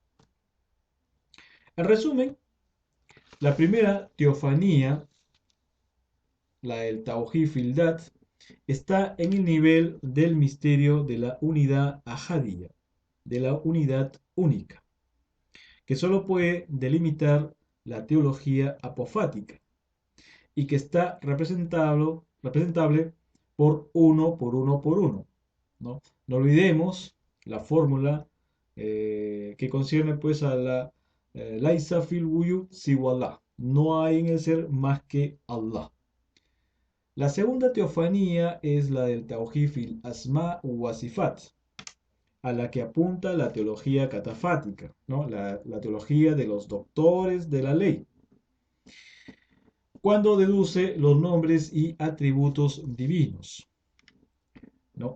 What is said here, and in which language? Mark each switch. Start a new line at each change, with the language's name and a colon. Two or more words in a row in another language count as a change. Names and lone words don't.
Spanish: En resumen, la primera teofanía, la del
Arabic: توحيد في الذات,
Spanish: está en el nivel del misterio de la unidad ahadiyya, de la unidad única, que solo puede delimitar la teología apofática y que está representable por uno, por uno, por uno, ¿no? No olvidemos la fórmula que concierne pues a la
Arabic: ليس في الوجود سوى الله.
Spanish: No hay en el ser más que Allah. La segunda teofanía es la del
Arabic: توحيد في الأسماء والصفات,
Spanish: a la que apunta la teología catafática, ¿no? La teología de los doctores de la ley, cuando deduce los nombres y atributos divinos, ¿no?